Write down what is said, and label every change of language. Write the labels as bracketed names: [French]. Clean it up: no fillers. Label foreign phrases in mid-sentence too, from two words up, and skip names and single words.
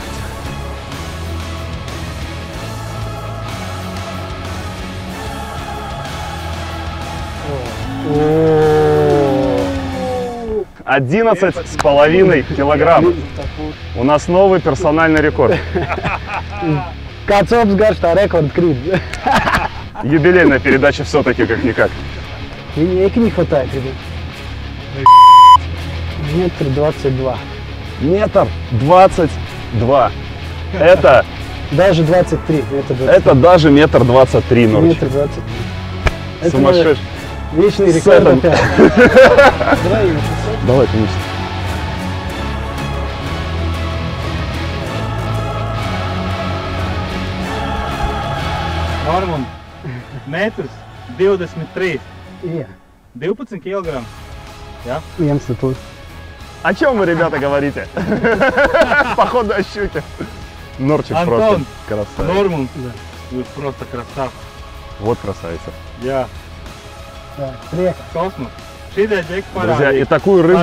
[Russian] О, 11,5 килограмм. У нас новый персональный рекорд. [Latvian] Kāds garš, [Russian] рекорд крит. Юбилейная передача все-таки как-никак. Линейки не хватает, ребят. 1,22 м. 1,22 м. Это даже 23. Это даже 1,23 м, Норчик. 1,23 м. Сумасшедший. Вечный рекорд опять. Давай, конечно. [Latvian] Normund, metrs 23. Jā. [Russian] 12 килограмм. Ja? [Latvian] Viens тут. [Russian] О чем вы, ребята, говорите? Походу о щуке. Норчик Антон, просто красавец. Нормунд, вы просто красавцы. Вот красавица. [Latvian] Jā. [Russian] Так, приехал. [Latvian] Космос. Šitie ģeki [Russian] Друзья, и [Latvian] parādīja. [Russian] такую рыбу